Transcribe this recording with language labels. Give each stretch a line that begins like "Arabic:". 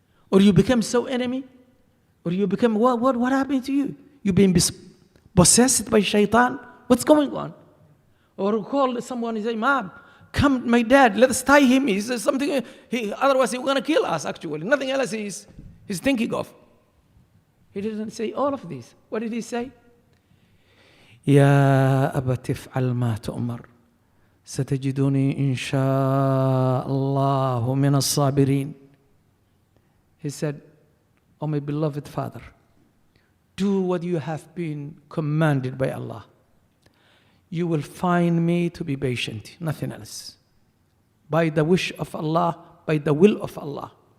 English: Or you become so enemy? Or you become, what happened to you? You've been possessed by shaitan? What's going on? Or call someone and say, Mom, come, my dad, let's tie him. He says something, otherwise he's going to kill us, actually. Nothing else he's thinking of. He didn't say all of this. What did he say?
Arabic: يا أبت افعل ما تؤمر ستجدني إن شاء الله من الصابرين.
English: He said, oh my beloved father, do what you have been commanded by Allah. You will find me to be patient, nothing else. By the wish of Allah, by the will of Allah.